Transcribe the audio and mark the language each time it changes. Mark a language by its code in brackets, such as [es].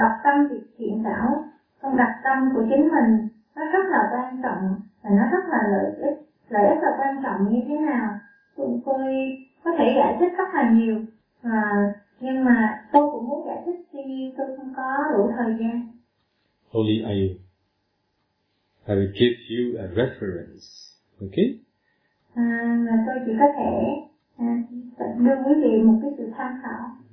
[vi] Việc đọc tâm thiện đạo, trong đọc tâm của chính mình nó rất là quan trọng và nó rất là lợi ích là quan trọng như thế nào. Tôi có thể giải thích rất là nhiều và nhưng mà tôi cũng muốn giải thích tuy nhiên tôi không có đủ thời gian. [en] Only I will give you a reference, okay? [vi] Tôi chỉ có thể đưa quý vị một cái sự tham khảo.